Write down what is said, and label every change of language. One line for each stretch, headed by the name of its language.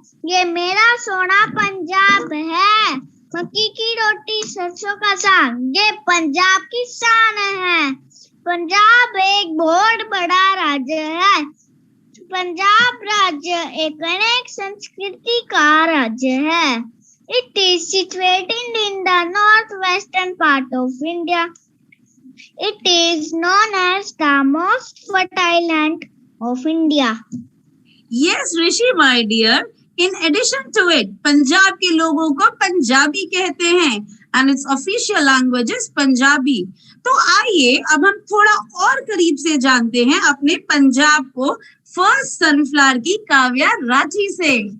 Hindi: ये मेरा सोना पंजाब है, मक्की की रोटी सरसों का साग, ये पंजाब की शान है। पंजाब एक बहुत बड़ा राज्य है। पंजाब राज्य एक अनेक संस्कृति का राज्य है।
English: It is situated in the northwestern part of India. It is known as the most fertile land of India. Yes, Rishi, my dear. In addition to it,
Hindi: Punjab के लोगों को पंजाबी कहते हैं
English: and its official language is Punjabi.
Hindi: तो आइए अब हम थोड़ा और करीब से जानते हैं अपने पंजाब को फर्स्ट सनफ्लावर की काव्या राठी से।